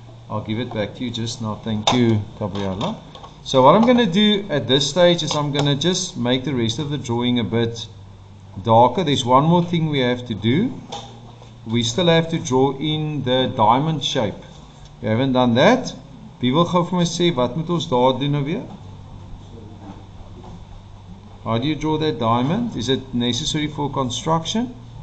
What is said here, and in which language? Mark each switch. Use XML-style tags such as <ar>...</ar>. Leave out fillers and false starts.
<en>I'll give it back to you just now. Thank you, Gabriella. So what I'm going to do at this stage is I'm going to just make the rest of the drawing a bit darker. There's one more thing we have to do. We still have to draw in the diamond shape. We haven't done that.</en> <af>Wie wil gou vir my sê wat moet ons daar doen nou weer?</af> <en>How do you draw that diamond? Is it necessary for construction?</en>